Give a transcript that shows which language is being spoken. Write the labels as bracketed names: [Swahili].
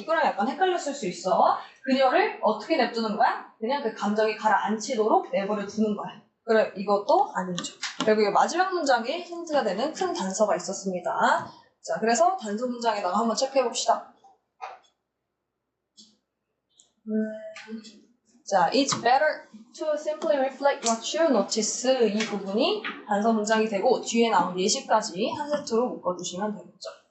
[Korean] 이거랑 약간 헷갈렸을 수 있어. 그녀를 어떻게 냅두는 거야? 그냥 그 감정이 가라앉히도록 내버려 두는 거야. 그래, 이것도 아니죠. 그리고 이 마지막 문장에 힌트가 되는 큰 단서가 있었습니다. 자, 그래서 단서 문장에다가 한번 체크해 봅시다. [English] 자, it's better to simply reflect what you notice. [Korean] 이 부분이 단서 문장이 되고 뒤에 나온 예시까지 한 세트로 묶어주시면 되겠죠.